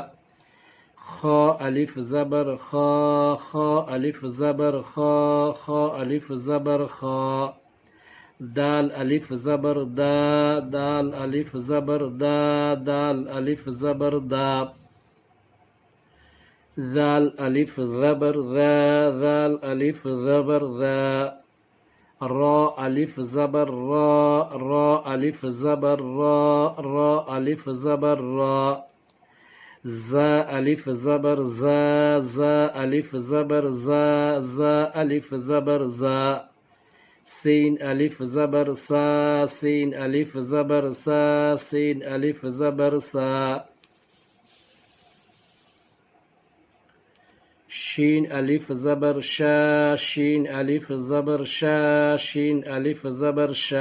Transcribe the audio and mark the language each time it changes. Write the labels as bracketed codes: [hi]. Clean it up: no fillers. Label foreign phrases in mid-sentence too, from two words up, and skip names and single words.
[ur] خا الف زبر خا، خا الف زبر خا، خا الف زبر خا۔ دال الف زبر دا، دال الف زبر دا، دال الف زبر دا۔ ذال الف زبر ذا، ذال الف زبر ذا۔ را الف زبر را، را الف زبر را، را الف زبر را۔ زا الف زبر زا، زا الف زبر زا، زا الف زبر زا۔ سین الف زبر سا، سین الف زبر سا، سین الف زبر سا۔ شین الف زبر شا، شین الف زبر شا، شین الف زبر شا۔